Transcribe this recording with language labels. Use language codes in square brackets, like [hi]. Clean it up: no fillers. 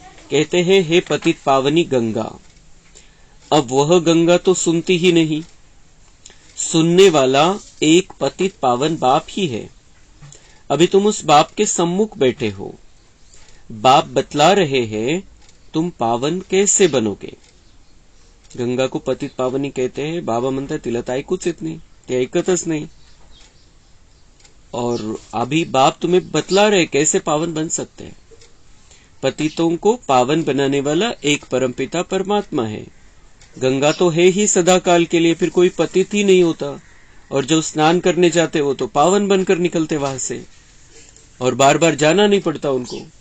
[hi] कहते हैं हे पतित पावनी गंगा। अब वह गंगा तो सुनती ही नहीं, सुनने वाला एक पतित पावन बाप ही है। अभी तुम उस बाप के सम्मुख बैठे हो, बाप बतला रहे हैं तुम पावन कैसे बनोगे। गंगा को पतित पावनी कहते हैं। [mr] बाबा म्हणतात तिला तर ऐकूच येत नाही, ते ऐकतच नाही। [hi] और अभी बाप तुम्हें बतला रहे कैसे पावन बन सकते हैं। पतितों को पावन बनाने वाला एक परमपिता परमात्मा है। गंगा तो है ही सदा काल के लिए, फिर कोई पतित ही नहीं होता। और जो स्नान करने जाते वो तो पावन बनकर निकलते वहां से, और बार बार जाना नहीं पड़ता उनको।